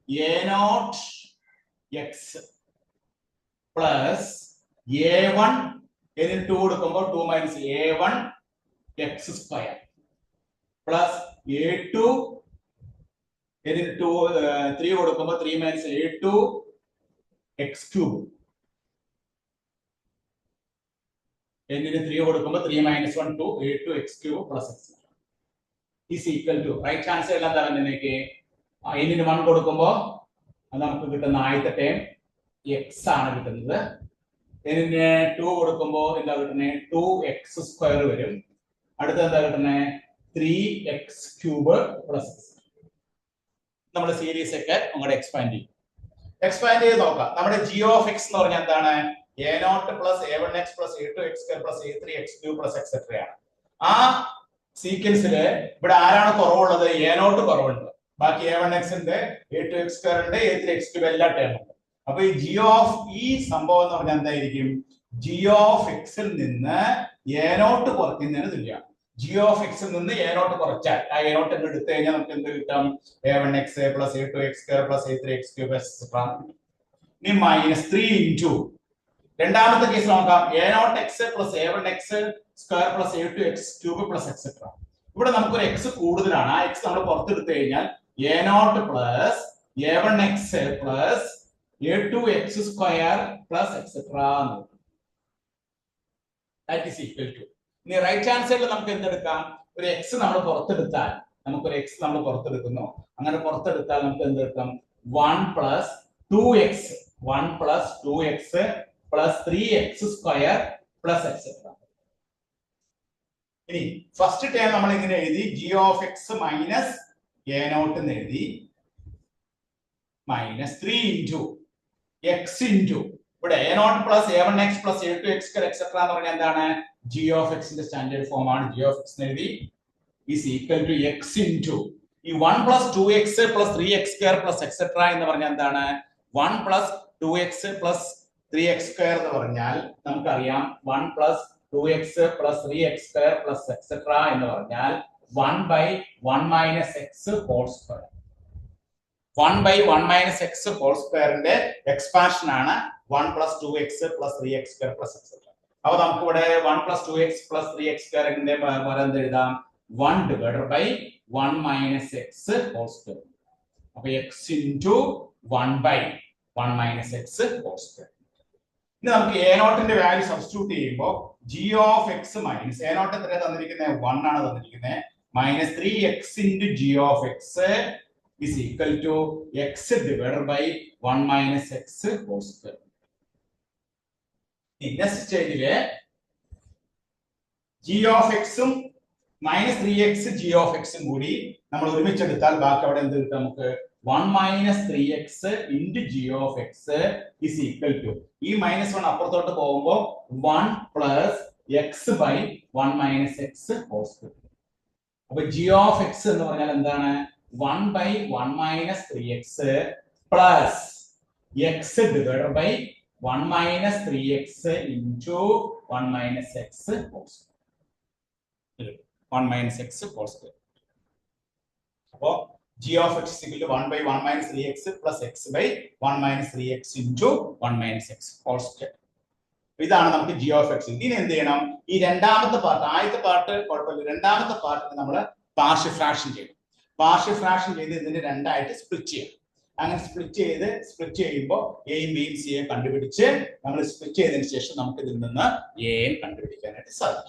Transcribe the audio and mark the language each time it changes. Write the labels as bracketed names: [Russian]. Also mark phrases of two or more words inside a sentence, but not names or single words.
[English] a0x plus a1 n [Malayalam] ന് 2 കൊടുക്കുമ്പോൾ [English] 2 minus a1x square plus a2 n [Malayalam] ന് 3 കൊടുക്കുമ്പോൾ [English] 3 minus a2x cube [Malayalam] n ന് 3 കൊടുക്കുമ്പോൾ [English] 3 minus 1 2 a2x cube plus x is equal to right hand side [Malayalam] എന്താ വരുന്നതിലേക്ക് n ന് 1 കൊടുക്കുമ്പോൾ നമുക്ക് കിട്ടുന്ന ആദ്യത്തെ ടേം x ആണ് കിട്ടുന്നത്. n ന് 2 കൊടുക്കുമ്പോൾ എന്താ കിട്ടുന്നത്? [English] 2x square [Malayalam] വരും. അടുത്ത എന്താ കിട്ടുന്നത്? [English] 3x cube plus x. [Malayalam] നമ്മുടെ സീരീസ് ഒക്കെ അങ്ങോട്ട് എക്സ്പാൻഡ് ചെയ്ത് നോക്കാം. നമ്മുടെ [English] g of x [Malayalam] എന്ന് പറഞ്ഞാൽ എന്താണ്? [English] a0 plus a1x plus a2x square plus a3x cube plus etc. [Malayalam] ആണ്. ആ സീക്വൻസില് ഇവിടെ ആരാണ് കുറവുള്ളത്? a0 കുറവുണ്ട്. ബാക്കി a1x ഉണ്ട്, [English] a2x square [Malayalam] ഉണ്ട്, [English] a3x cube [Malayalam] എല്ലാ ടേം ഉണ്ട്. അപ്പൊ ഈ [English] g of [Malayalam] ഈ സംഭവം എന്ന് പറഞ്ഞാൽ എന്തായിരിക്കും? [English] g of x [Malayalam] ൽ നിന്ന് a0 കുറയ്ക്കുന്നതിന് തുല്യമാണ്. [English] g of x [Malayalam] ൽ നിന്ന് a0 കുറച്ചാൽ ആ a0 എന്ന് എടുത്തു കഴിഞ്ഞാൽ നമുക്ക് എന്ത് കിട്ടും? [English] a1x plus a2x square plus a3x cube etc. [Malayalam] ഇനി [English] minus 3 into [Malayalam] രണ്ടാമത്തെ കേസ് നോക്കാം. [English] a0x plus a1x square plus a2x cube plus etc. [Malayalam] ഇവിടെ നമുക്കൊരു x കൂടുതലാണ്. ആ x നമ്മൾ പുറത്തെടുത്തു കഴിഞ്ഞാൽ [English] a0 plus a1x plus a2x square plus etc. that is equal to. [Malayalam] ഇനി [English] right hand side [Malayalam] നമുക്ക് എന്തെടുക്കാം? ഒരു x നമ്മൾ പുറത്തെടുത്താൽ നമുക്കൊരു x നമ്മൾ പുറത്തെടുക്കുന്നു. അങ്ങനെ പുറത്തെടുത്താൽ നമുക്ക് എന്തെടുക്കാം? [English] 1 plus 2x 1 plus 2x plus 3x square plus etc. [Malayalam] ഇനി [English] first term [Malayalam] നമ്മൾ ഇങ്ങനെ എഴുതി [English] g of x minus a0 [Malayalam] എന്ന് എഴുതി [English] minus 3 into x into [Malayalam] ഇവിടെ [English] a0 plus a1x plus a2x etc. [Malayalam] എന്ന് പറഞ്ഞാൽ എന്താണ്? [English] g of x [Malayalam] ന്റെ [English] standard form [Malayalam] ആണ്. [English] g of x [Malayalam] എന്ന് എഴുതി [English] is equal to x into [Malayalam] ഈ [English] 1 plus 2x plus 3x square plus etc. [Malayalam] എന്ന് പറഞ്ഞാൽ എന്താണ്? [English] 1 plus 2x plus 3x square [Malayalam] എന്ന് പറഞ്ഞാൽ നമുക്കറിയാം [English] 1 plus 2x plus 3x square plus etc. [Malayalam] എന്ന് പറഞ്ഞാൽ [English] 1 by 1 minus x whole square. 1 by 1 minus x whole square ന്റെ എക്സ്പാൻഷൻ ആണ് 1 plus 2x plus 3x square plus etc. [Malayalam] അപ്പൊ നമുക്ക് ഇവിടെ 1 + 2x + 3x² എന്ത് എഴുതാം [English] 1 divided by 1 minus x whole square. അപ്പൊ x into 1 by 1 minus x whole square. [Malayalam] ഇനി നമുക്ക് എ നോട്ടിന്റെ [English] value substitute [Malayalam] ചെയ്യുമ്പോൾ [English] g of x minus a not [Malayalam] എത്ര തന്നിരിക്കുന്നത് 1 ആണ് തന്നിരിക്കുന്നത് [English] minus 3x into g of x is equal to x divided by 1 minus x whole square. next stage g of x [Malayalam] ഉം [English] minus 3x g of x [Malayalam] ഉം കൂടി നമ്മൾ ഒരുമിച്ചെടുത്താൽ ബാക്കി അവിടെ എന്ത് കിട്ടും നമുക്ക് [English] 1 minus 3x into g of x is equal to [Malayalam] ഈ -1 അപ്പുറത്തോട്ട് പോകുമ്പോൾ [English] 1 plus x by 1 minus x whole square. അപ്പൊ g of x [Malayalam] എന്ന് പറഞ്ഞാൽ എന്താണ് [English] 1 by 1 minus 3x plus x divided by 1 minus 3x into 1 minus x whole square. 1 minus x whole square. So g of x is equal to 1 by 1 minus 3x plus x by 1 minus 3x into 1 minus x whole square. [Malayalam] ഇതാണ് നമുക്ക് [English] g of x. [Malayalam] ഇനി എന്ത് ചെയ്യണം ഈ രണ്ടാമത്തെ പാർട്ട് ആദ്യത്തെ പാർട്ട് കുഴപ്പമില്ല രണ്ടാമത്തെ പാർട്ടിനെ നമ്മൾ [English] partial fraction [Malayalam] ചെയ്യണം. [English] partial fraction [Malayalam] ചെയ്ത് ഇതിനെ രണ്ടായിട്ട് സ്പ്ലിറ്റ് ചെയ്യണം. അങ്ങനെ സ്പ്ലിറ്റ് ചെയ്യുമ്പോൾ എയും ബിയും സിയും കണ്ടുപിടിച്ച് നമ്മൾ സ്പ്ലിറ്റ് ചെയ്തതിനു ശേഷം നമുക്ക് ഇതിൽ നിന്ന് എയും കണ്ടുപിടിക്കാനായിട്ട് സാധിക്കും.